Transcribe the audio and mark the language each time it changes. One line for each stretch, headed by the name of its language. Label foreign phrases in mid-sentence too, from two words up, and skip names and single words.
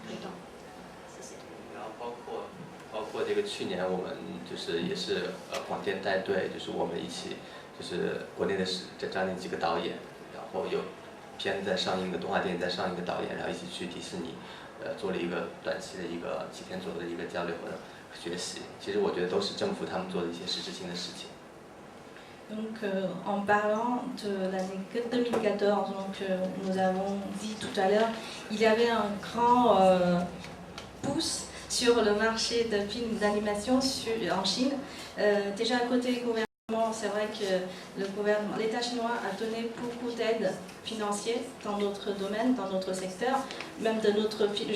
Chinese: 然后包括包括这个去年我们就是也是广电带队，就是我们一起就是国内的将近几个导演，然后有片在上映的动画电影在上映的导演，然后一起去迪士尼，做了一个短期的一个几天左右的一个交流和学习。其实我觉得都是政府他们做的一些实质性的事情。
French: Donc en parlant de l'année 2014, donc, nous avons dit tout à l'heure, il y avait un grand pouce sur le marché de films d'animation en Chine. Déjà côté gouvernement, c'est vrai que l'État chinois a donné beaucoup d'aides financières dans notre domaine, dans notre secteur, même de notre film.